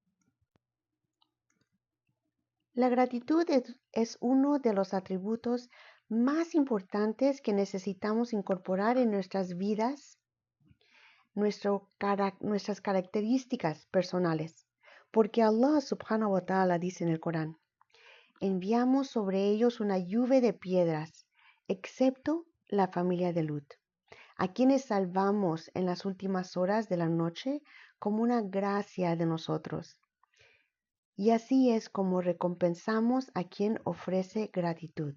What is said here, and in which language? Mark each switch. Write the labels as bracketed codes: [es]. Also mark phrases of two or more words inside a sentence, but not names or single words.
[es] La gratitud es uno de los atributos más importantes que necesitamos incorporar en nuestras vidas, nuestras características personales, porque [ar] الله سبحانه وتعالى [es] dice en el Corán, enviamos sobre ellos una lluvia de piedras, excepto la familia de Lut, a quienes salvamos en las últimas horas de la noche como una gracia de nosotros. Y así es como recompensamos a quien ofrece gratitud.